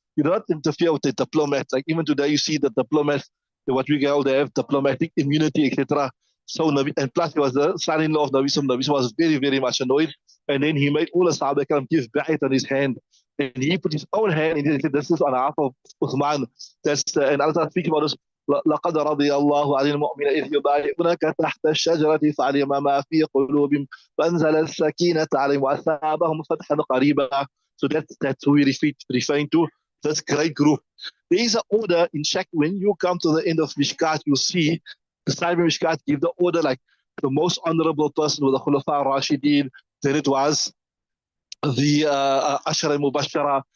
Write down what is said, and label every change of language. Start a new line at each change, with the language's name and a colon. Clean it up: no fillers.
English: you don't interfere with the diplomats. Like even today, you see the diplomats, what we call, they have diplomatic immunity, etc. So Nabi, and plus he was the son-in-law of Nabi. So Nabi was very, very much annoyed. And then he made all the Sahaba come give ba'at on his hand. And he put his own hand and he said, this is on behalf of Uthman. That's and Allah speaking about this.
Arabic: لقد رضي الله عن المؤمنين إذ يبايعونك تحت الشجرة فعلم ما في قلوبهم فأنزل السكينة عليهم وأثابهم فتحا قريبا.
English: So that's who we referring to. This great group. There is an order in Shak. When you come to the end of Mishkaat, you see the Sahib Mishkaat give the order like the most honorable person with the Khulafa Rashidin. Then it was the Ashara Mubashara.